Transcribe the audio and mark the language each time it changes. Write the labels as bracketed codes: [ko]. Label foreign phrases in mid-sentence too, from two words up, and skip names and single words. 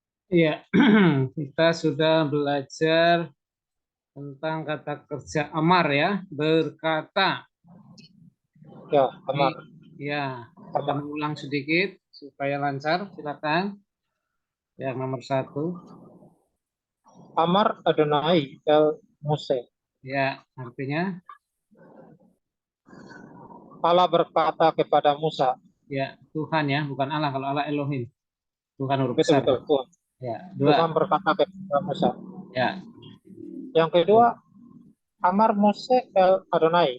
[id] Iya, kita sudah belajar tentang kata kerja amar ya, berkata. Ya, Ini, Amar. ya, kita mengulang sedikit supaya lancar. Silakan. Yang nomor satu. [he] אמר יהוה אל משה. [id] Ya, artinya Allah berkata kepada Musa. ya Tuhan ya, bukan Allah. Kalau Allah Elohim, Tuhan huruf besar. Betul-betul Tuhan. Ya, dua. Tuhan berkata kepada Musa. Ya, Yang kedua, [he] אמר משה אל יהוה.